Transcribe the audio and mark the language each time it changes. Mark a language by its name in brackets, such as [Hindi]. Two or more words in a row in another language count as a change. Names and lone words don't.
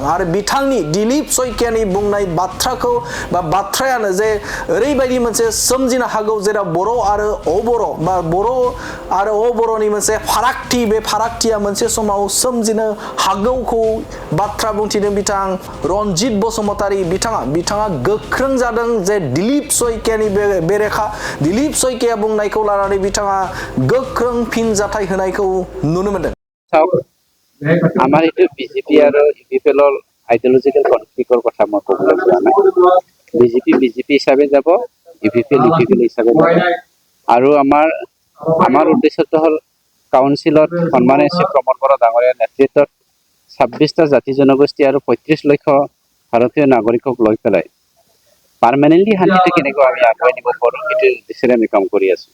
[Bodo] आरो बिथांनि दिलीप सयकियानि बुंनाय बाथ्राखौ बा बाथ्रायानो जे ओरैबायदि मोनसे सोमजिनो हागौ जेराव बर' आरो अबर' बा बर' आरो अबर'नि मोनसे फारागथि, बे फारागथिया मोनसे समाव सोमजिनो हागौखौ बाथ्रा बुंथिदों बिथां रनजित बसुमतारी बिथाङा गोख्रों जादों जे दिलीप सयकियानि बेरेखा दिलीप सयकिया बुंनायखौ लानानै बिथाङा गोख्रों फिनजाथाय होनायखौ नुनो मोनदों। [Assamese] আমাৰ এইটো বিজেপি আৰু ইউপিএলৰ [English] ideological conflict-ৰ [Assamese] কথা মই ক'বলৈ যোৱা নাই। বিজেপি হিচাপে যাব, ইউপিএল হিচাপে যাব। আৰু আমাৰ উদ্দেশ্যটো হ'ল কাউন্সিলত সন্মানীয় শ্ৰী প্ৰমোদ বৰা ডাঙৰীয়াৰ নেতৃত্বত 26টা জাতি জনগোষ্ঠী আৰু 35 লক্ষ ভাৰতীয় নাগৰিকক লৈ পেলাই পাৰ্মানেণ্টলি শান্তিটো কেনেকৈ আমি আগুৱাই নিব পাৰোঁ সেইটো দিশেৰে আমি কাম কৰি আছোঁ।